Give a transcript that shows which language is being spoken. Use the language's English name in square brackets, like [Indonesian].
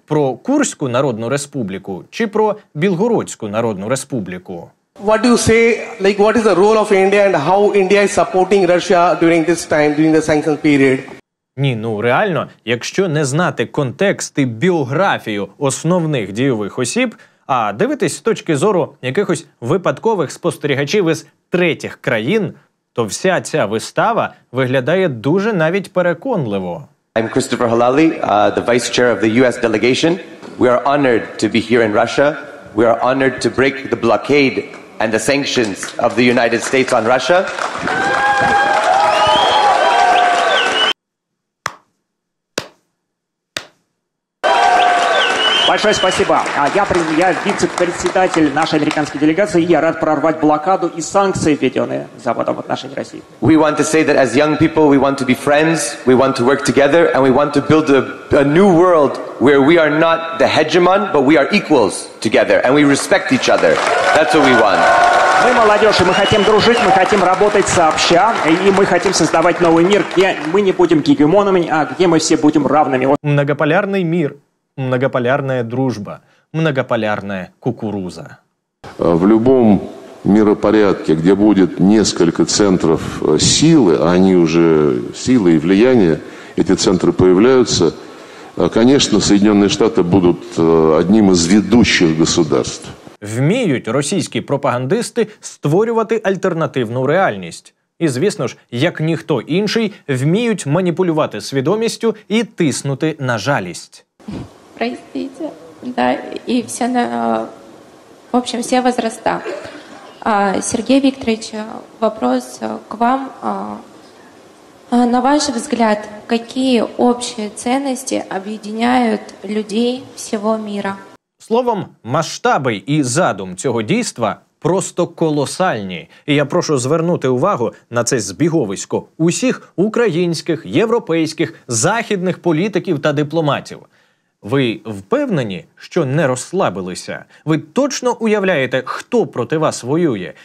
[Ukrainian] Про Курську Народну Республіку чи про Білгородську Народну Республіку? [English] What do you say, like what is the role of India and how India is supporting Russia during this time, during the sanction period? [Ukrainian] Ні, ну реально, якщо не знати контекст і біографію основних дійових осіб, а дивитись з точки зору якихось випадкових спостерігачів із третіх країн, то вся ця вистава виглядає дуже навіть переконливо. [English] I'm Christopher Halali, the Vice Chair of the U.S. delegation. We are honored to be here in Russia. We are honored to break the blockade and the sanctions of the United States on Russia. [Russian] Большое спасибо. Я вице-председатель нашей американской делегации, и я рад прорвать блокаду и санкции, введенные Западом в отношении России. [English] We want to say that as young people, we want to be friends, we want to work together, and we want to build a new world where we are not the hegemon, but we are equals together, and we respect each other. That's what we want. [Russian] Мы молодежь, и мы хотим дружить, мы хотим работать сообща, и мы хотим создавать новый мир, где мы не будем гегемонами, а где мы все будем равными. Многополярный мир. Многополярная дружба, многополярная кукуруза. В любом миропорядке, где будет несколько центров силы, а они уже силы и влияние, эти центры появляются, конечно, Соединенные Штаты будут одним из ведущих государств. [Ukrainian] Вміють російські пропагандисти створювати альтернативну реальність. І, звісно ж, як ніхто інший, вміють маніпулювати свідомістю і тиснути на жалість. [Russian] Простите, да, и все, в общем, все возраста. Сергей Викторович, вопрос к вам. На ваш взгляд, какие общие ценности объединяют людей всего мира? [Ukrainian] Словом, масштаби і задум цього дійства просто колосальні. І я прошу звернути увагу на це збіговисько усіх українських, європейських, західних політиків та дипломатів. Ви впевнені, що не розслабилися? Ви точно уявляєте, хто проти вас воює?